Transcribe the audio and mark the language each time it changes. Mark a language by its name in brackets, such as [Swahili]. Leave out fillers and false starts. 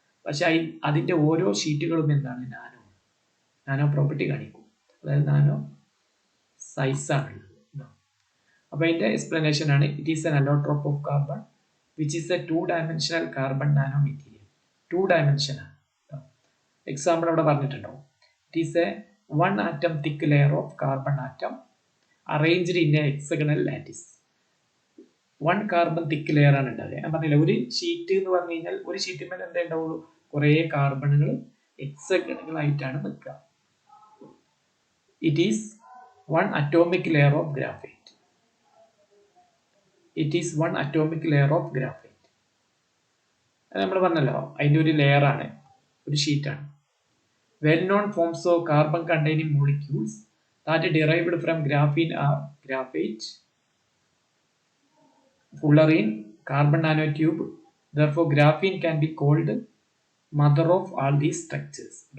[Malayalam] പക്ഷെ അതിന്റെ ഓരോ ഷീറ്റുകളും എന്താണ്? നാനോ പ്രോപ്പർട്ടി കാണിക്കും, അതായത് നാനോ സൈസ് ആണുള്ളത്. അപ്പൊ അതിന്റെ എക്സ്പ്ലനേഷൻ ആണ്, [English] It is an allotrope of carbon which is a 2-dimensional carbon nano material. [Malayalam] 2 dimension ആണ്. എക്സാമ്പിൾ അവിടെ പറഞ്ഞിട്ടുണ്ടാവും. [English] It is a 1 atom thick layer of carbon atom arranged in a hexagonal lattice. [Malayalam] 1 carbon thick layer ആണ് ഉണ്ടാവുക. ഞാൻ പറഞ്ഞില്ല, ഒരു sheet എന്ന് പറഞ്ഞു കഴിഞ്ഞാൽ ഒരു ഷീറ്റിൽ മേലെ എന്താ ഉണ്ടാവുള്ളൂ? കുറെ കാർബണുകൾ ഹെക്സഗണുകളായിട്ടാണ് നിൽക്കുക. [English] It is 1 atomic layer of graphite. It is 1 atomic layer of graphite. [Malayalam] അത് നമ്മൾ പറഞ്ഞല്ലോ, അതിന്റെ ഒരു ലെയർ ആണ്, ഒരു ഷീറ്റാണ്. [English] Well known forms of carbon containing molecules that derived from graphene are graphite, fullerene, carbon nanotube. Therefore, graphene can be called mother of all these structures.